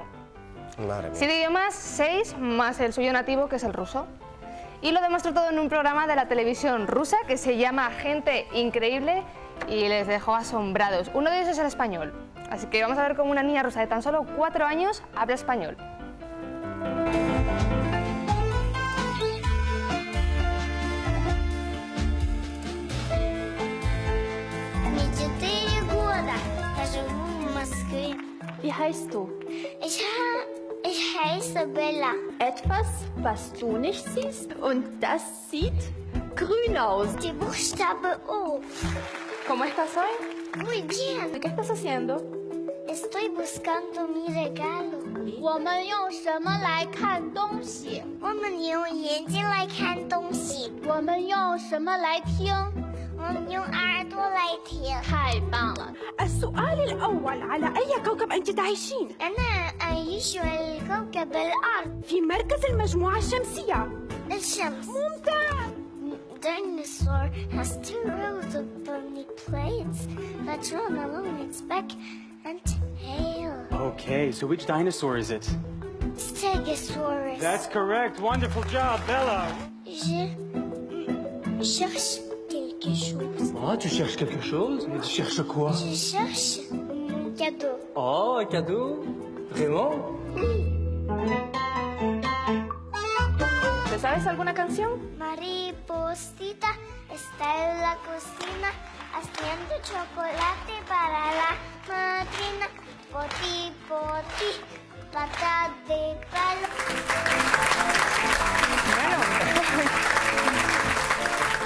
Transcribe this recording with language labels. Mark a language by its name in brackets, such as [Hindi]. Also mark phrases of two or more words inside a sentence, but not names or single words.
[Spanish] Madre mía. 7 idiomas, 6 más el suyo nativo, que es el ruso. Y lo demostró todo en un programa de la televisión rusa que se llama Gente Increíble y les dejó asombrados. Uno de ellos es el español. Así que vamos a ver cómo una niña rusa de tan solo 4 años habla español. [Russian] Мне 4 года, я живу в Москве. [German] Wie heißt du? Ich heiße Bella. Etwas, was du nicht siehst. Und das sieht grün aus. Die Buchstabe O. [Spanish] ¿Cómo estás hoy? Muy bien. ¿Qué estás haciendo? Estoy buscando mi regalo. [Chinese] 我们用什么来看东西？我们用眼睛来看东西，我们用什么来听？我们用耳朵来听。太棒了！ [Arabic] السؤال الأول على أي كوكب أنت تعيشين؟ أنا أعيش على كوكب الأرض. في مركز المجموعة الشمسية. الشمس. ممتاز! [English] Dinosaur has 2 rows of bony plates that run along its back and tail. Okay, so which dinosaur is it? Stegosaurus. That's correct. Wonderful job, Bella. [French] Je cherche quelque chose. Oh, tu cherches quelque chose? Mais tu cherches quoi? Je cherche mon cadeau. Oh, un cadeau? Vraiment? [Spanish] ¿Te sabes alguna canción? Mariposita está en la cocina haciendo chocolate para la madrina. Poti, poti, pata de palo.